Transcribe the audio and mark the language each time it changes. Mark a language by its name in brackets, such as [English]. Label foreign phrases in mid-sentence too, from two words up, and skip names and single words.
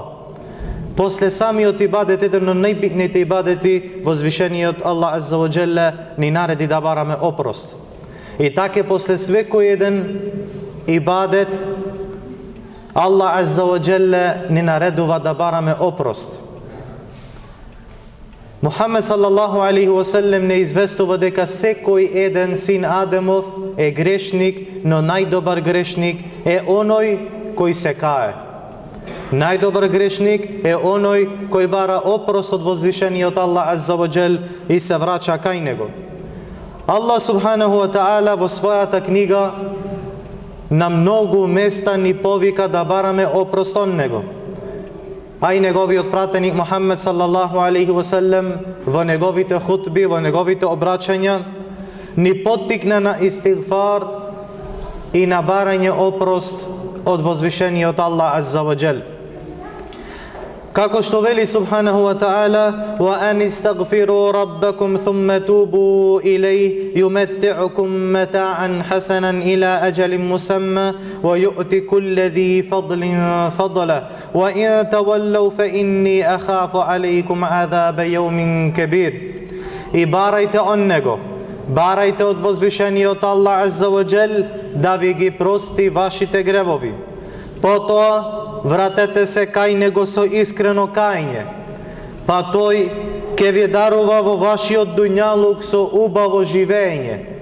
[Macedonian] После самиот ибадет, еден од најбитните ибадети, возвишениот Аллах [Arabic] عز وجل [Macedonian] ни нареди да бараме опрост. И така после свекој еден ибадет Аллах [Arabic] عز وجل [Macedonian] ни наредува да бараме опрост. Мухаммед [Arabic] صلى الله عليه وسلم [Macedonian] не известува дека секој еден син Адемов е грешник, но најдобар грешник е оној кој се кае. Најдобар грешник е оној кој бара опрост од возвишениот Аллах [Arabic] عز وجل [Macedonian] и се враќа кај Него. Аллах [Arabic] سبحانه وتعالى [Macedonian] во својата книга на многу места ни повика да бараме опрост од Него. А и неговиот пратеник Мухаммед [Arabic] صلى الله عليه وسلم [Macedonian] во неговите хутби, во неговите обраќања ни поттикна на истигфар и на барање опрост од возвишениот Аллах [Arabic] عز وجل. [Macedonian] Како што вели [Arabic] سبحانه وتعالى: "وأن استغفروا ربكم ثم توبوا إليه يمتعكم متاعا حسنا إلى أجل مسمى ويؤت كل ذي فضل فضله وإن تولوا فإني أخاف عليكم عذاب يوم كبير." [Macedonian] И барајте од Него, барајте од возвишениот Аллах [Arabic] عز وجل [Macedonian] да ви ги прости вашите гревови. Потоа вратете се кај Него со искрено кајање, па Тој ќе ви дарува во вашиот дуњалук со убаво живење.